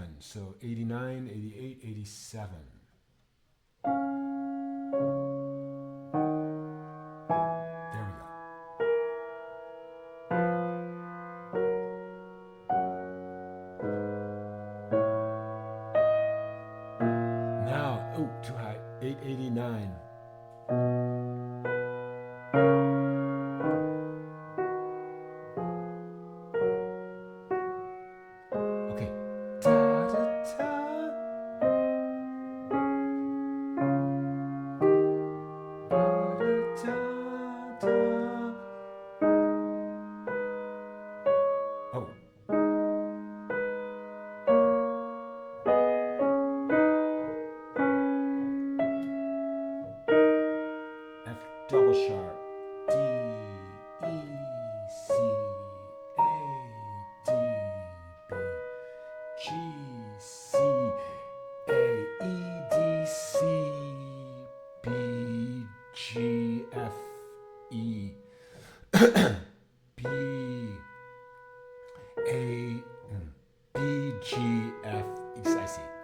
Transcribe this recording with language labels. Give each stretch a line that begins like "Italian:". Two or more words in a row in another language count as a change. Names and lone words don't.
English: So 89, 88, 87. There we go. Now, oh, too high. 889. Okay. Da, da, da. Da, da, da. Oh. F double sharp. D, E, C, A, D, B, G, C, A, E, D, C, B, G, F, E, B, A, B, G, F, E, I see.